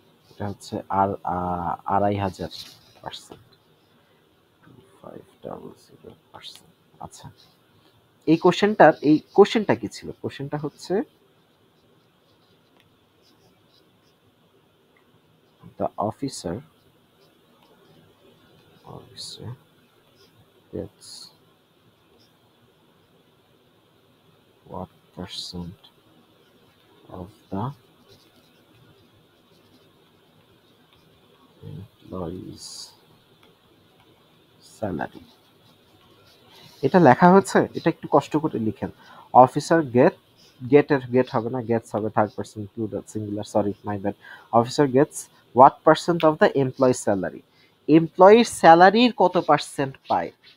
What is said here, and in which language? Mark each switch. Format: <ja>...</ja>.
<bn>এটা হচ্ছে আর 2,500%, 2500%। আচ্ছা, এই কোশ্চেনটার, এই কোশ্চেনটা কি ছিল? কোশ্চেনটা হচ্ছে</bn> <en>The officer gets what percent of the employees salary?</en> <bn>এটা লেখা হচ্ছে, এটা একটু কষ্ট করে লিখেন। অফিসার গেট হবে না, গেটস হবে third person plural singular,</bn> <en>Sorry my bad. Officer gets what percent of the employee salary,</en> <bn>এমপ্লয়ির স্যালারির কত পার্সেন্ট পায়।</bn>